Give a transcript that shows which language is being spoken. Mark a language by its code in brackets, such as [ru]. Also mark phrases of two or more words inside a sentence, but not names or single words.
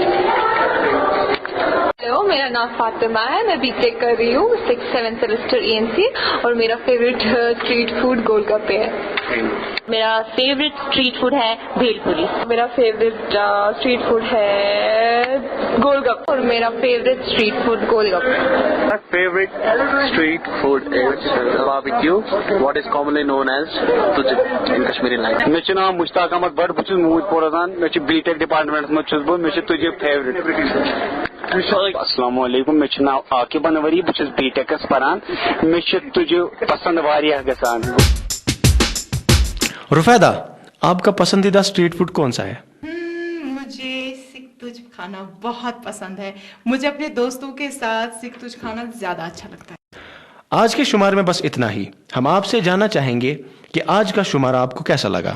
[ur] ہیلو، میرا نام فاطمہ ہے، میں [en] B.Tech [ur] کر رہی ہوں 6-7 سیمسٹر ENC اور میرا [en] favorite street food [ur] گول گپے ہے۔ میرا [en] favorite street food [ur] ہے بھیل پوری۔ میرا [en] favorite street food [ur] ہے گول گپے اور میرا [en] favorite street food [ur] گول گپے۔ [en] My favorite street food is barbecue, what is commonly known as tujib in Kashmiri language. [ks] مےٚ چھُ ناو مشتاق احمد بٹ، بہٕ چھُس موٗد پوٗر روزان، مےٚ چھُ [en] B.Tech departments [ks] منٛز چھُس بہٕ، مےٚ چھُ تجب فیورٹ۔ السلام علیکم، مےٚ چھُ ناو عاقب انوری، بہٕ چھُس بی ٹیکس پران، مےٚ چھُ تجب پسند واریاہ گژھان۔ رفیدہ، [ur] آپ کا پسندیدہ اسٹریٹ فوڈ کون سا ہے؟ مجھے سکھ تجھ کھانا بہت پسند ہے، مجھے اپنے دوستوں کے ساتھ سکھ تجھ کھانا زیادہ اچھا لگتا ہے۔ آج کے شمار میں بس اتنا ہی۔ ہم آپ سے جاننا چاہیں گے کہ آج کا شمارہ آپ کو کیسا لگا؟